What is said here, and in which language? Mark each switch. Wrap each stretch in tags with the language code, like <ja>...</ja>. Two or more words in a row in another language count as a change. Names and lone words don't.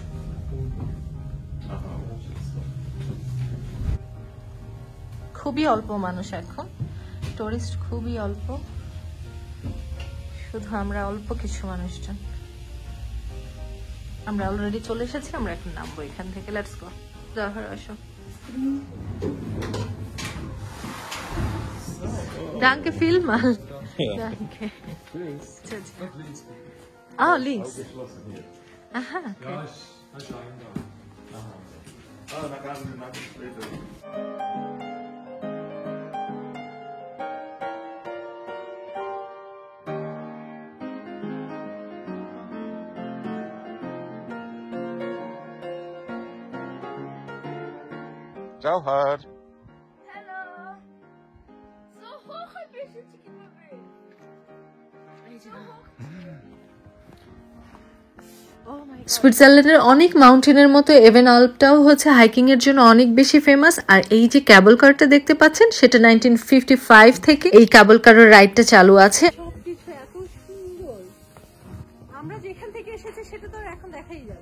<bn>খুবই অল্প মানুষ এখন, টুরিস্ট খুবই অল্প, শুধু আমরা অল্প কিছু মানুষজন। আমরা অলরেডি চলে এসেছি, আমরা এখন নামবো এখান থেকে।</bn> <en>let's go.</en> <bn>জহর আসো।</bn> <de>Danke vielmals. Danke. Tschüss. Tschüss. Nicht links. Oh, links. Geschlossen hier. Aha, okay. Ja, ich schaue da. Aha. Ah, da gab es eine Nacht später. Jauhar.</de> <en>Hello.</en> <de>So hoch ein bisschen zu gehen.</de> <en>Oh my God.</en> <bn>সুইজারল্যান্ডের অনেক মাউন্টেনের মতো এভেন আল্পটাও হচ্ছে হাইকিং এর জন্য অনেক বেশি ফেমাস। আর এই যে</bn> <en>cable car</en> <bn>দেখতে পাচ্ছেন সেটা 1955 থেকে এই ক্যাবল কারের রাইডটা চালু আছে। সবকিছু এত সুন্দর। আমরা যেখান থেকে এসেছি সেটা তো আর এখন দেখাই যাচ্ছে।</bn>